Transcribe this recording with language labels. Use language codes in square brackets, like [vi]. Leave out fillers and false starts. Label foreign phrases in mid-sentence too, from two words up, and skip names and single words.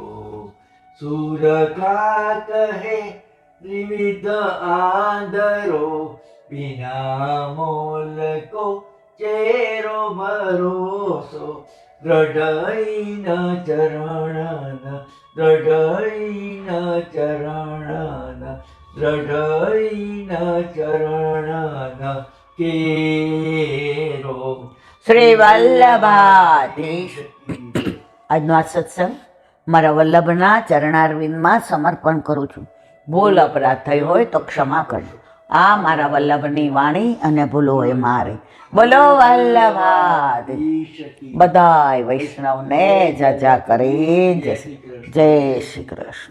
[bra] सूर का कहे त्रिविध आंधरो बिना मोल को चेरो भरोसो. दृढ़ चरण दृढ़ चरण दृढ़ चरण केरो. [gu] શ્રી વલ્લભાધીશ. આજનો આ સત્સંગ મારા વલ્લભના ચરણારવિંદમાં સમર્પણ કરું છું. ભૂલ અપરાધ થઈ હોય તો ક્ષમા કરજો. આ મારા વલ્લભની વાણી અને ભૂલો એ મારી. બોલો વલ્લભાધીશ. બધાય વૈષ્ણવને જજા કરી જય શ્રી કૃષ્ણ.